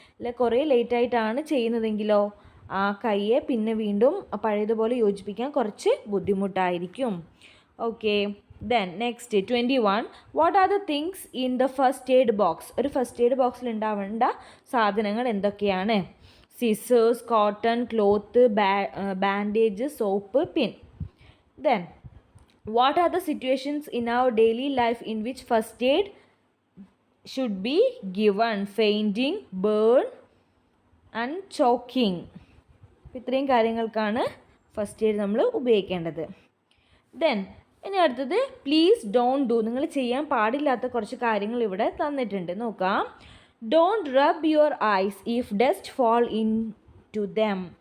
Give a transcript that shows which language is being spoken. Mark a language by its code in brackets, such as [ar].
[ml] അല്ലെ കുറേ ലേറ്റായിട്ടാണ് ചെയ്യുന്നതെങ്കിലോ ആ കൈയെ പിന്നെ വീണ്ടും പഴയതുപോലെ യോജിപ്പിക്കാൻ കുറച്ച് ബുദ്ധിമുട്ടായിരിക്കും. [en] Okay, then next 21. What are the things in the first aid box? [ml] ഒരു ഫസ്റ്റ് എയ്ഡ് ബോക്സിൽ ഉണ്ടാവേണ്ട സാധനങ്ങൾ എന്തൊക്കെയാണ്? [en] Scissors, cotton, cloth, bandage, soap, pin. Then what are the situations in our daily life in which first aid should be given? Fainting, burn and choking. [ml] ഇത്രയും കാര്യങ്ങൾക്കാണ് first aid നമ്മൾ ഉപയോഗിക്കേണ്ടത്. Then ഇനി അടുത്തത് [en] Please don't do. [ml] നിങ്ങൾ ചെയ്യാൻ പാടില്ലാത്ത കുറച്ച് കാര്യങ്ങൾ ഇവിടെ തന്നിട്ടുണ്ട്, നോക്കാം. [en] Don't rub your eyes if dust fall into them.